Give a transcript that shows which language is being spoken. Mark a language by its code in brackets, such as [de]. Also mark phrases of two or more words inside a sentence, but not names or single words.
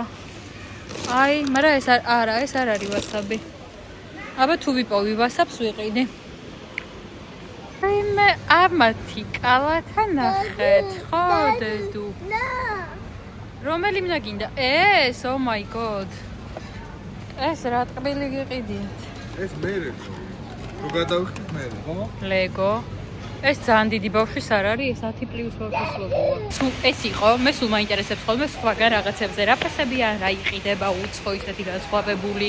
[ka] აი, მაგრამ ეს არა, ეს არ არის ვასაბი. აბა თუ ვიპოვი ვასაბს ვიყიდი. მე ამათი კალათა ნახეთ, ხო დედუ? რომელი მინდა გინდა? ეს, [en] oh my god. [ka] ეს რა ტკბილი გიყიდით? ეს მერე. თუ გადავხდით მერე, ხო? ლეგო. ეს ძალიან დიდი ბავშვის არ არის, ეს 10+ ბავშვის ლოგოა. სულ ეს იყო, მე სულ მაინტერესებს ხოლმე სხვაგან რაღაცებზე რა ფასებია, რა იყიდება, უცხო ისეთი განსხვავებული.